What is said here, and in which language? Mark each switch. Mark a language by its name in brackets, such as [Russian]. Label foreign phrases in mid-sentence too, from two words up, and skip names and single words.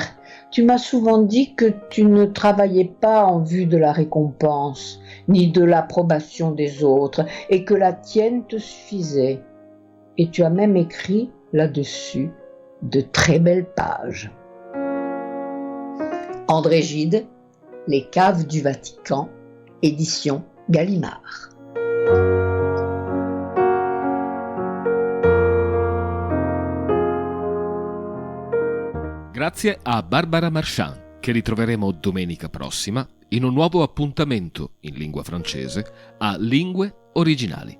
[French] Tu m'as souvent dit que tu ne travaillais pas en vue de la récompense, ni de l'approbation des autres, et que la tienne te suffisait. Et tu as même écrit là-dessus de très belles pages. André Gide, Les caves du Vatican, édition Gallimard. [Italian] Grazie a Barbara Marchand, che ritroveremo domenica prossima in un nuovo appuntamento in lingua francese a Lingue Originali.